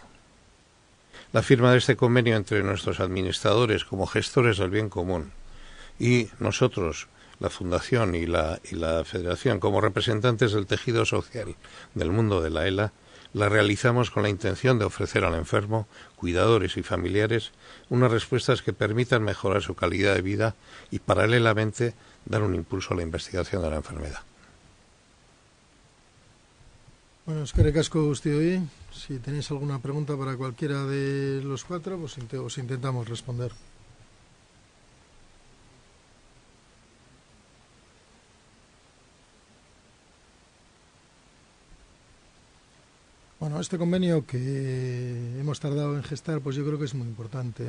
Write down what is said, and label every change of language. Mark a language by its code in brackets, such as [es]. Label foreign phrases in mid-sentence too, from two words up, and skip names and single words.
[es] La firma de este convenio entre nuestros administradores como gestores del bien común y nosotros, la Fundación y la Federación, como representantes del tejido social del mundo de la ELA, la realizamos con la intención de ofrecer al enfermo, cuidadores y familiares unas respuestas que permitan mejorar su calidad de vida y, paralelamente, dar un impulso a la investigación de la enfermedad. [eu] Bueno, eskerrik asko guztioi. [es] Si tenéis alguna pregunta para cualquiera de los cuatro, pues os intentamos responder. Bueno, este convenio que hemos tardado en gestar, pues yo creo que es muy importante.